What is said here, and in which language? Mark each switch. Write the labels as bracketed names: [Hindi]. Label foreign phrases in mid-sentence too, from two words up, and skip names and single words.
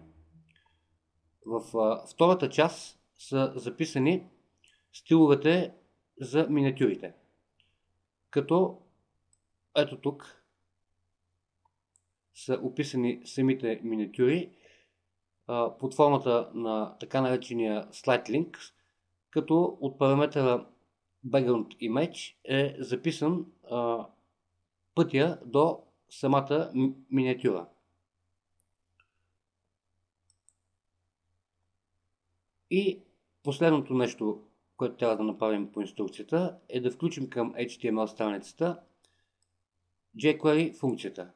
[Bulgarian] В втората част са записани стиловете за миниатюрите. Като ето тук са описани самите миниатюри под формата на така наречения [English] slide link, [Bulgarian] като от параметъра [English] background image [Bulgarian] е записан пътя до самата миниатюра. И последното нещо, което трябва да направим по инструкцията, е да включим към HTML страницата jQuery функцията.